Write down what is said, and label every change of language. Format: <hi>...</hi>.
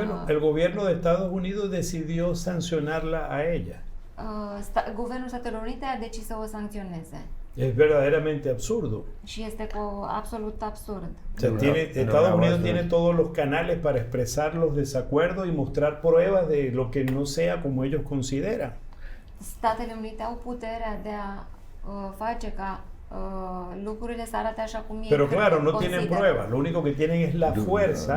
<es>Bueno, el gobierno de Estados Unidos decidió sancionarla a ella.</es> <ro>Guvernul Statelor Unite a decis să o sancționeze.</ro> <es>Es verdaderamente absurdo.</es> <ro>Și este absolut absurd.</ro> <es>O sea, Estados Unidos tiene todos los canales para expresar los desacuerdos y mostrar pruebas de lo que no sea como ellos consideran.</es> <ro>Statele Unite au puterea de a face ca lucrurile să arate așa cum e.</ro> <es>Pero claro, no tienen pruebas, lo único que tienen es la fuerza.</es>